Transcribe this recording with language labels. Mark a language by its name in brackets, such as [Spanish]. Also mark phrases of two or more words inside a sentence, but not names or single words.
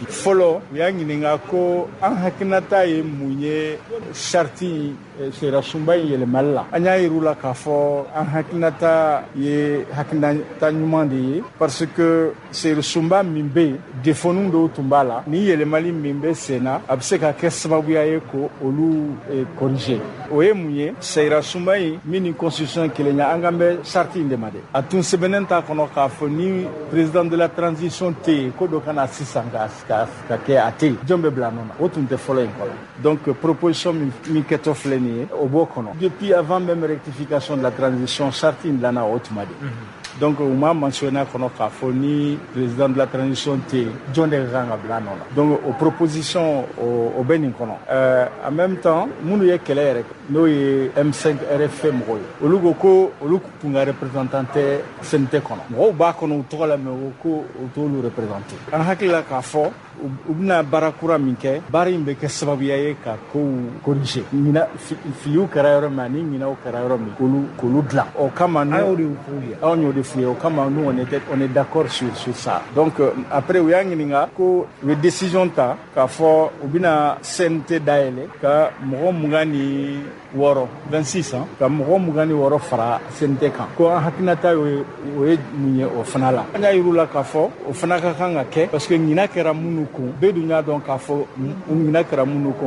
[Bambara] fɔlɔ u y'a ɲininka ko an hakilinata ye mun ye charte sera sunba in yɛlɛmali la an y'a yir'u la k'a fɔ an hakilinata ye hakilinata ɲuman de ye [French] parce que [Bambara] sera sunba min bɛ yen défauts dɔw tun b'a la ni yɛlɛmali min bɛ sen na a bɛ se ka kɛ sababuya ye ko olu corriger o ye mun ye sera sunba in min ni constitution kelen ye an kan bɛ charte in de ma dɛ a tun sɛbɛnnen t'a kɔnɔ k'a fɔ ni [French] président de la transition [Bambara] tɛ yen ko dɔ kana sisan ka kɛ a tɛ yen jɔn bɛ bila nɔ na o tun tɛ fɔlɔ in kɔnɔ [French] donc proposition [Bambara] min kɛtɔ filɛ nin ye o b'o kɔnɔ [French] depuis avant même rectification de la transition [Bambara] charte in dilanna o tuma de donc u m'a mentionné kɔnɔ k'a fɔ ni [French] président de la transition [Bambara] tɛ yen jɔn de ka kan ka bila nɔ na donc o proposition o bɛ nin kɔnɔ [French] en même temps [Bambara] minnu ye kɛlɛ yɛrɛ n'o ye M5 RFP mɔgɔw ye olu ko olu tun ka représentant tɛ CNT kɔnɔ mɔgɔw b'a kɔnɔ u tɔgɔ la mais u ko u t'olu représenté an hakili la k'a fɔ u bɛna baara kura min kɛ baara in bɛ kɛ sababuya ye ka kow corriger filiw kɛra yɔrɔ min ani ɲinɛw kɛra yɔrɔ min k'olu dilan o kama anw y'o de f'u ye o kama [French] nous on est d'accord sur ça donc après [Bambara] u y'a ɲininka ko u ye décision ta k'a fɔ u bɛna CNT dayɛlɛ ka mɔgɔ 26 ka mɔgɔ 26 fara CNT kan ko an hakilinata o ye mun ye o fana la an y'a yir'u la k'a fɔ o fana ka kan ka kɛ [French] parce que [Bambara] ɲina kɛra minnu kun bɛɛ dun y'a dɔn k'a fɔ ɲina kɛra minnu kun